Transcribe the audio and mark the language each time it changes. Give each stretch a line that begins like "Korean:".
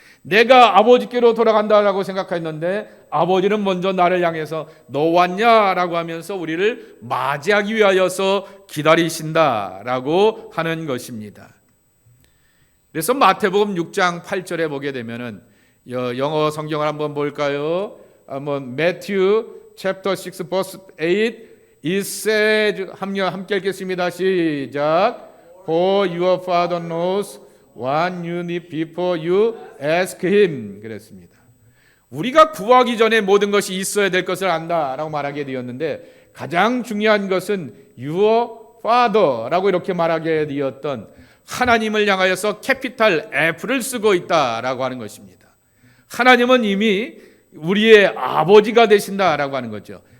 Korean: 내가 아버지께로 돌아간다라고 생각했는데 아버지는 먼저 나를 향해서 너 왔냐라고 하면서 우리를 맞이하기 위하여서 기다리신다라고 하는 것입니다. 그래서 마태복음 6장 8절에 보게 되면은 영어 성경을 한번 볼까요? 한번
English: Matthew chapter 6 verse 8 it says
Korean: 함께 읽겠습니다. 시작.
English: For your father knows what you need before you ask him.
Korean: 그랬습니다. 우리가 구하기 전에 모든 것이 있어야 될 것을 안다라고 말하게 되었는데 가장 중요한 것은
English: your father
Korean: 라고 이렇게 말하게 되었던 하나님을 향하여서 캐피탈 F를 쓰고 있다라고 하는 것입니다. 하나님은 이미 우리의 아버지가 되신다라고 하는 거죠.